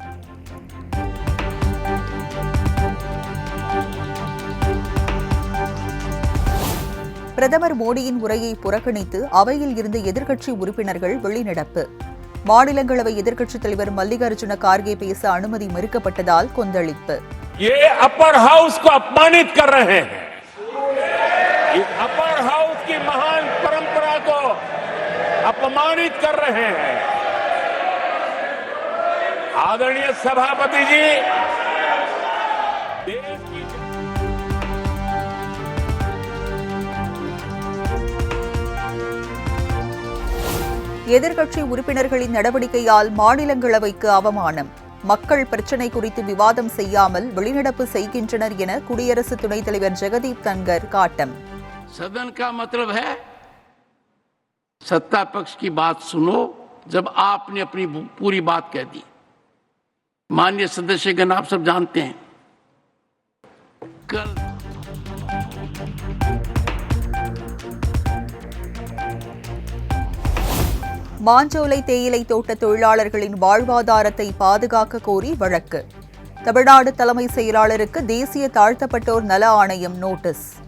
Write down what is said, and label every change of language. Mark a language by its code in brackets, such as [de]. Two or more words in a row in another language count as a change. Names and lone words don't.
[ta] பிரதமர் மோடியின் உரையை புறக்கணித்து அவையில் இருந்த எதிர்க்கட்சி உறுப்பினர்கள் வெளிநடப்பு. மாநிலங்களவை எதிர்க்கட்சித் தலைவர் மல்லிகார்ஜுன கார்கே பேச அனுமதி மறுக்கப்பட்டதால் கொந்தளிப்பு. [en] upper house [hi] को अपमानित कर रहे हैं. इस [en] upper house [hi] की महान परंपरा को अपमानित कर रहे हैं. आदरणीय सभापति जी, [ta] எதிர்க்கட்சி உறுப்பினர்களின் நடவடிக்கையால் மாநிலங்களவைக்கு அவமானம். மக்கள் பிரச்சினை குறித்து விவாதம் செய்யாமல் வெளிநடப்பு செய்கின்றனர் என குடியரசு துணைத் தலைவர் ஜெகதீப் தன்கர் காட்டம். [hi] सदन का मतलब है सत्ता पक्ष की बात सुनो जब आपने अपनी पूरी बात कह दी. माननीय सदस्यगण, आप सब जानते हैं कल [ta] மாஞ்சோலை தேயிலை தோட்ட தொழிலாளர்களின் வாழ்வாதாரத்தை பாதுகாக்க கோரி வழக்கு. தமிழ்நாடு தலைமை செயலாளருக்கு தேசிய தாழ்த்தப்பட்டோர் நல ஆணையம் நோட்டீஸ்.